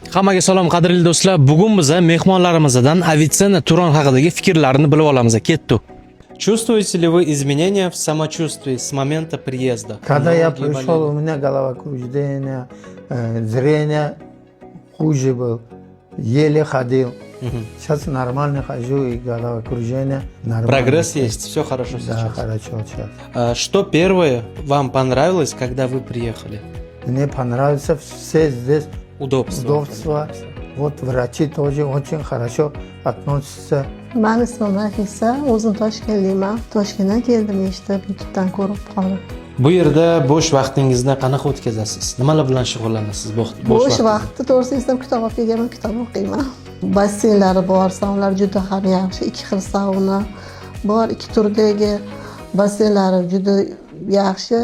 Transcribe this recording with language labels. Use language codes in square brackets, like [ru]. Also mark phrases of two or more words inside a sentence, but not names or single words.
[uz] Hammaga salom qadrli do'stlar. Bugun biz mehmonlarimizdan Avitsенна Turon haqidagi fikrlarini bilib olamiz. Ketdik. [ru] Чувствуете ли вы изменения в самочувствии с момента приезда? Когда я пришел, у меня головокружение, зрение хуже был, еле ходил. Сейчас нормально хожу и головокружение нормально. Прогресс есть, все хорошо сейчас. Да, хорошо сейчас. Что первое вам понравилось, когда вы приехали? Мне понравится все здесь Удобство. Вот врачи тоже очень хорошо относятся. [uz] Men ismim Nafisa, o'zim Toshkentliman. Toshkentdan keldim eshitib, YouTubedan ko'rib qolib. Bu yerda bo'sh vaqtingizni qanaqa o'tkazasiz? Nimalar bilan shug'ullanasiz? Bo'sh vaqtda to'g'risi desam kitob o'qiyman, kitob o'qiyman. Basseynlari bor, saunlar juda ham yaxshi. Ikki xil sauna bor, ikki turdagi basseynlari juda yaxshi.